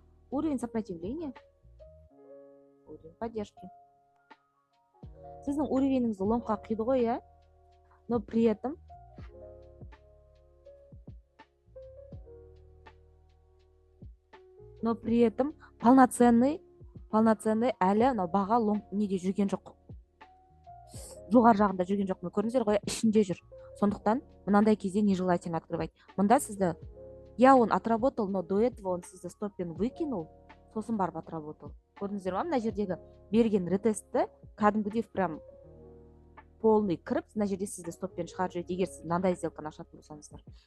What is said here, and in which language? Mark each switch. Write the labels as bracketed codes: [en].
[ru] Уровень сопротивления, уровень поддержки. [kk] Сіздің уровеніңізді лонгқа қиды ғой, иә? [ru] Но при этом полноценный [kk] әлі баға лонг неде жүрген жоқ. Жоғар жағында жүрген жоқ. Көрдіңіздер ғой, ішінде жүр. Сондықтан мынандай кезде [ru] нежелательно открывать. [kk] Мында сізді, [ru] я он отработал, но до этого он [kk] сізді стоппен [ru] выкинул, [kk] сосын барып [ru] отработал. [kk] Көрдіңіздер ма, мына жердегі берген ретестті кәдімгідей прям полный кіріп, мына жерде сізді стоппен шығарып жүреді, егер сіз мынандай сделканы ашатын болсаңыздар.